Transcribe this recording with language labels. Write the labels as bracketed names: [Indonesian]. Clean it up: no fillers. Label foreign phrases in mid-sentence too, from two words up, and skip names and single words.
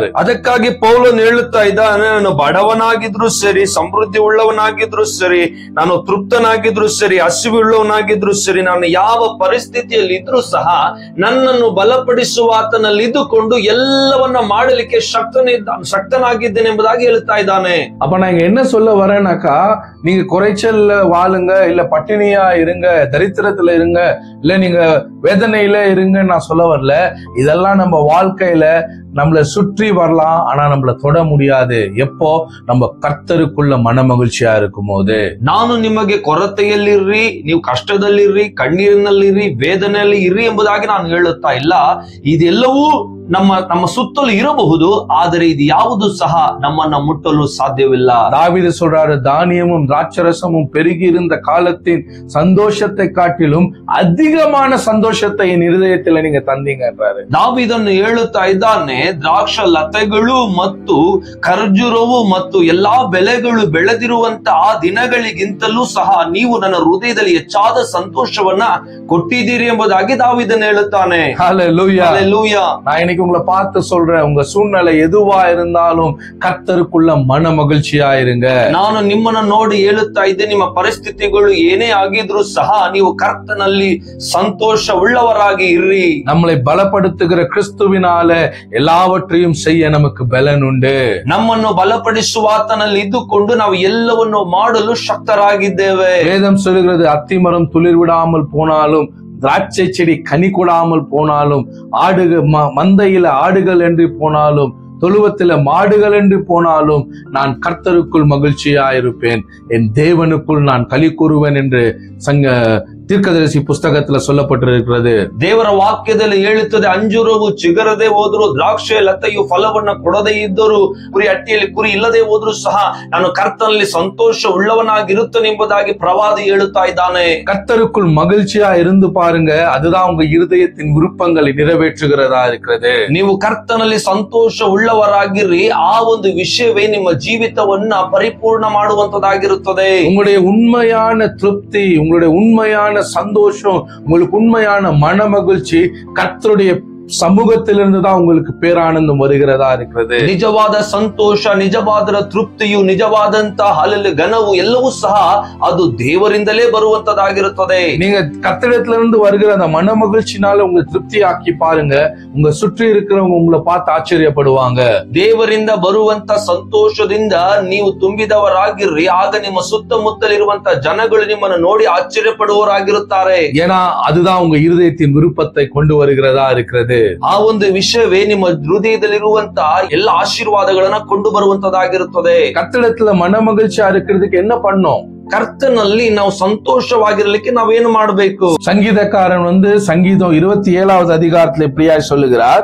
[Kannada] ಅದಕ್ಕಾಗಿ ಪೌಲನು ಹೇಳುತ್ತಾ ಇದ್ದಾನೆ, ನಾನು ಬಡವನಾಗಿದ್ರು ಸರಿ, ಸಮೃದ್ಧಿ ಉಳ್ಳವನಾಗಿದ್ರು ಸರಿ, ನಾನು ತೃಪ್ತನಾಗಿದ್ರು ಸರಿ, ಹಸಿವುಳ್ಳವನಾಗಿದ್ರು ಸರಿ, ನಾನು ಯಾವ ಪರಿಸ್ಥಿತಿಯಲ್ಲಿ ಇದ್ರೂ ಸಹ ನನ್ನನ್ನು ಬಲಪಡಿಸುವ ಆತನಲ್ಲಿ ಇದ್ದುಕೊಂಡು ಎಲ್ಲವನ್ನ ಮಾಡಲಿಕ್ಕೆ ಶಕ್ತನಾಗಿದ್ದೇನೆ ಎಂಬುದಾಗಿ ಹೇಳ್ತಾ ಇದ್ದಾನೆ. [Tamil] அப்ப நான் இங்க என்ன சொல்ல வரேனாக்கா, நீங்க குறைச்சல்ல வாழுங்க, இல்ல பட்டினியா இருங்க, தரித்திரத்துல இருங்க, இல்ல நீங்க வேதனையில இருங்கன்னு நான் சொல்ல வரல. இதெல்லாம் நம்ம வாழ்க்கையில நம்மள சுற்றி வரலாம், ஆனா நம்மள தொட முடியாது. எப்போ நம்ம கர்த்தருக்குள்ள மன மகிழ்ச்சியா இருக்கும் போது. [Kannada] ನಾನು ನಿಮಗೆ ಕೊರತೆಯಲ್ಲಿರ್ರಿ, ನೀವು ಕಷ್ಟದಲ್ಲಿರ್ರಿ, ಕಣ್ಣೀರಿನಲ್ಲಿರ್ರಿ, ವೇದನೆಯಲ್ಲಿ ಇರ್ರಿ ಎಂಬುದಾಗಿ ನಾನು ಹೇಳುತ್ತಾ ಇಲ್ಲ. ಇದೆಲ್ಲವೂ ನಮ್ಮ ಸುತ್ತಲೂ ಇರಬಹುದು, ಆದರೆ ಇದು ಯಾವುದು ಸಹ ನಮ್ಮನ್ನ ಮುಟ್ಟಲು ಸಾಧ್ಯವಿಲ್ಲ. [Tamil] தாவீது சொல்றாரு, தானியமும் திராட்சரசமும் பெருகி இருந்த காலத்தின் சந்தோஷத்தை காட்டிலும் அதிகமான சந்தோஷத்தை என் இருதயத்துல நீங்க தந்தீங்கன்றாரு. [Kannada] ದಾವೀದನು ಹೇಳುತ್ತಾ ಇದ್ದಾನೆ, ದ್ರಾಕ್ಷ ಲತೆಗಳು ಮತ್ತು ಖರ್ಜೂರವು ಮತ್ತು ಎಲ್ಲಾ ಬೆಳೆಗಳು ಬೆಳೆದಿರುವಂತ ಆ ದಿನಗಳಿಗಿಂತಲೂ ಸಹ ನೀವು ನನ್ನ ಹೃದಯದಲ್ಲಿ ಹೆಚ್ಚಾದ ಸಂತೋಷವನ್ನ ಕೊಟ್ಟಿದ್ದೀರಿ ಎಂಬುದಾಗಿ ದಾವೀದನು ಹೇಳುತ್ತಾನೆ. [Tamil] ஹல்லேலூயா. ஹல்லேலூயா. நான் இன்னைக்கு உங்களை பார்த்து சொல்றேன், உங்க சூழ்நிலை எதுவா இருந்தாலும் கர்த்தருக்குள்ள மன மகிழ்ச்சியா இருங்க. [Kannada] ನಾನು ನಿಮ್ಮನ್ನ ನೋಡಿ ಹೇಳುತ್ತಾ ಇದ್ದೆ, ನಿಮ್ಮ ಪರಿಸ್ಥಿತಿಗಳು ಏನೇ ಆಗಿದ್ರು ಸಹ ನೀವು ಕರ್ತನಲ್ಲಿ ಸಂತೋಷ ಉಳ್ಳವರಾಗಿ ಇರ್ರಿ. [Tamil] நம்மளை பலப்படுத்துகிற கிறிஸ்துவினால எல்லாவற்றையும் செய்ய நமக்கு பலன் உண்டு. [Kannada] ನಮ್ಮನ್ನು ಬಲಪಡಿಸುವ ಆತನಲ್ಲಿ ಇದ್ದುಕೊಂಡು ನಾವು ಎಲ್ಲವನ್ನು ಮಾಡಲು ಶಕ್ತರಾಗಿದ್ದೇವೆ. [Tamil] வேதம் சொல்கிறது, அத்திமரம் துளிர் விடாமல் போனாலும், திராட்சை செடி கனி கொடாமல் போனாலும், மந்தையில ஆடுகள் என்று போனாலும், தொழுவத்தில மாடுகள் என்று போனாலும், நான் கர்த்தருக்குள் மகிழ்ச்சியா இருப்பேன், என் தேவனுக்குள் நான் களி கூறுவேன் என்று தீர்க்கதரிசி புஸ்தகத்துல சொல்லப்பட்டிருக்கிறது. [Kannada] ದೇವರ ವಾಕ್ಯದಲ್ಲಿ ಹೇಳುತ್ತದೆ, ಅಂಜೂರವು ಚಿಗರದೆ ಹೋದ್ರು, ದ್ರಾಕ್ಷೆ ಲತೆಯು ಫಲವನ್ನ ಕೊಡದೇ ಇದ್ದರು, ಕುರಿ ಹಟ್ಟಿಯಲ್ಲಿ ಕುರಿ ಇಲ್ಲದೆ ಹೋದ್ರು ಸಹ ನಾನು ಕರ್ತನಲ್ಲಿ ಸಂತೋಷ ಉಳ್ಳವನಾಗಿರುತ್ತೇನೆ ಎಂಬುದಾಗಿ ಪ್ರವಾದಿ ಹೇಳುತ್ತಾ ಇದ್ದಾನೆ. [Tamil] கர்த்தருக்குள் மகிழ்ச்சியா இருந்து பாருங்க, அதுதான் உங்க இருதயத்தின் விருப்பங்களை நிறைவேற்றுகிறதா இருக்கிறது. [Kannada] ನೀವು ಕರ್ತನಲ್ಲಿ ಸಂತೋಷ ಉಳ್ಳವರಾಗಿರ್ರಿ, ಆ ಒಂದು ವಿಷಯವೇ ನಿಮ್ಮ ಜೀವಿತವನ್ನ ಪರಿಪೂರ್ಣ ಮಾಡುವಂತದಾಗಿರುತ್ತದೆ. [Tamil] உங்களுடைய உண்மையான திருப்தி, உங்களுடைய உண்மையான சந்தோஷம், உங்களுக்கு உண்மையான மன மகிழ்ச்சி கர்த்தருடைய சமூகத்திலிருந்து தான் உங்களுக்கு பேரானந்தம் வருகிறதா இருக்கிறது. [Kannada] ನಿಜವಾದ ಸಂತೋಷ, ನಿಜವಾದ ತೃಪ್ತಿಯು, ನಿಜವಾದಂತಹ ಹಲಲು ಘನವು ಎಲ್ಲವೂ ಸಹ ಅದು ದೇವರಿಂದಲೇ ಬರುವಂತದಾಗಿರುತ್ತದೆ. [Tamil] நீங்க கர்த்தரிடத்திலிருந்து வருகிற அந்த மன மகிழ்ச்சினால உங்க திருப்தி ஆக்கி பாருங்க, உங்க சுற்றி இருக்கிறவங்க உங்களை பார்த்து ஆச்சரியப்படுவாங்க. [Kannada] ದೇವರಿಂದ ಬರುವಂತ ಸಂತೋಷದಿಂದ ನೀವು ತುಂಬಿದವರಾಗಿರ್ರಿ, ಆಗ ನಿಮ್ಮ ಸುತ್ತಮುತ್ತಲಿರುವಂತ ಜನಗಳು ನಿಮ್ಮನ್ನು ನೋಡಿ ಆಶ್ಚರ್ಯಪಡುವವರಾಗಿರುತ್ತಾರೆ. [Tamil] ஏன்னா அதுதான் உங்க இருதயத்தின் விருப்பத்தை கொண்டு வருகிறதா இருக்கிறது. [Kannada] ಆ ಒಂದು ವಿಷಯವೇ ನಿಮ್ಮ ಹೃದಯದಲ್ಲಿರುವಂತಹ ಎಲ್ಲ ಆಶೀರ್ವಾದಗಳನ್ನ ಕೊಂಡು ಬರುವಂತದಾಗಿರುತ್ತದೆ. [Tamil] கர்த்தரிடத்துல மன மகிழ்ச்சியா இருக்கிறதுக்கு என்ன பண்ணோம்? [Kannada] ಕರ್ತನಲ್ಲಿ ನಾವು ಸಂತೋಷವಾಗಿರಲಿಕ್ಕೆ ನಾವೇನು ಮಾಡಬೇಕು? [Tamil] சங்கீதக்காரன் சங்கீதம் 27வது அதிகாரத்தில் இப்படியாய் சொல்லுகிறார்.